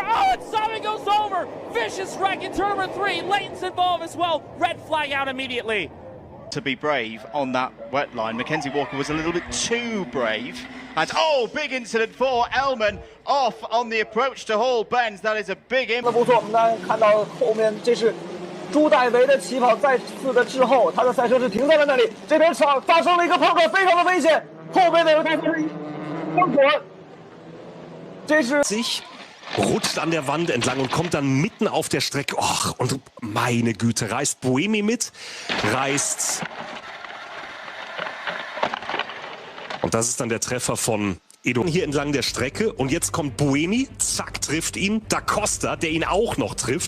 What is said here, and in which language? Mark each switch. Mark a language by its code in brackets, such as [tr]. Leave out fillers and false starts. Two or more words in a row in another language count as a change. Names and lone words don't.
[en] Oh, and Sabi goes over. Vicious wreck in turn number 3. Leighton's involved as well. Red flag out immediately. To be brave on that wet line. Mackenzie Walker was a little bit too brave. And big incident for Elman off on the approach to Hall Bends. That is a big impact. [zh] 不错，我们刚才看到后面这是朱代维的起跑再次的滞后，他的赛车是停在了那里，这边发生了一个碰撞，非常的危险，后边的有他是封锁，这是。 [de] rutscht an der Wand entlang und kommt dann mitten auf der Strecke. Och, und meine Güte, reißt Buemi mit, reißt... Und das ist dann der Treffer von Edo hier entlang der Strecke. Und jetzt kommt Buemi, zack, trifft ihn. Da Costa, der ihn auch noch trifft.